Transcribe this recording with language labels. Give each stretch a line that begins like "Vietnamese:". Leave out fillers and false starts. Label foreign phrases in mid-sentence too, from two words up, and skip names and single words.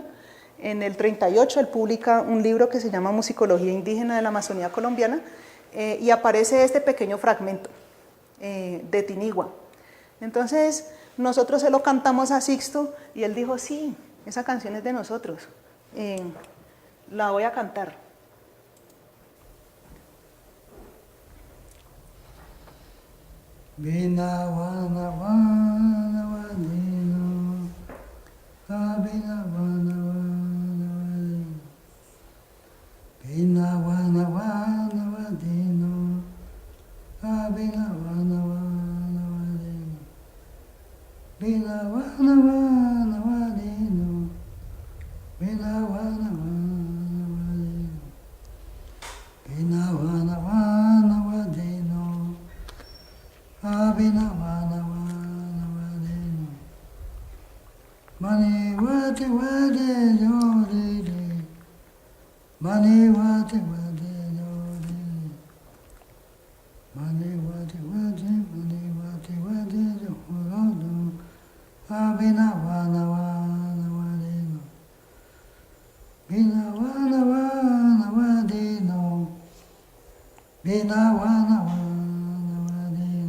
Spanish: En el 38 él publica un libro que se llama Musicología Indígena de la Amazonía Colombiana, y aparece este pequeño fragmento de tinigua. Entonces nosotros se lo cantamos a Sixto y él dijo, sí, esa canción es de nosotros, la voy a cantar.
Tinigua: Bina wana wana wadino, bina wana wana wadino, bina wana wana wadino, bina wana wana wadino, bina wana wana wadino, bina wana wana wadino, bina wana wana wadino. Abina wana wana wadino, mani wate wade yodede, mani wate wade yodede, mani wate wade yodede, abina wana wana wadino, bina wana wana wadino, bina wana wana wadino.